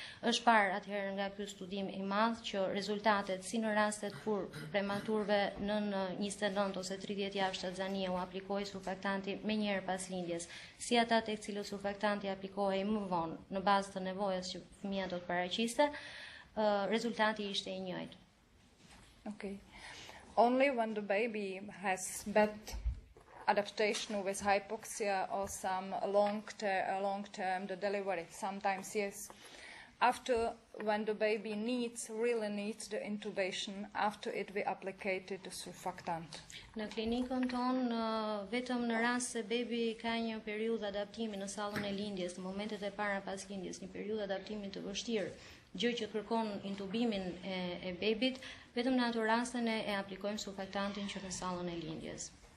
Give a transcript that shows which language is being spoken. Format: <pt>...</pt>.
<sq>Është parë atëherë nga ky studim i madh që rezultatet si në rastet kur prematurve nën 29 ose 30 javë shtatzanie u aplikoi surfaktanti më njëherë pas lindjes, si ata tek cilët surfaktanti aplikohej më vonë në bazë të nevojës që fëmia do të paraqiste, rezultati ishte i njëjtë.</sq> <en>Okay. Only when the baby has bad adaptation with hypoxia or some long term the delivery, sometimes yes. After, when the baby really needs the intubation, after it we applicated the surfactant.</en> <sq>Në klinikën tonë, vetëm në rast se bebi ka një periudhë adaptimi në sallën e lindjes, në momentet e para pas lindjes, një periudhë adaptimi të vështirë, gjë që kërkon intubimin e bebit, vetëm në ato raste ne e aplikojmë surfaktantin që në sallën e lindjes.</sq>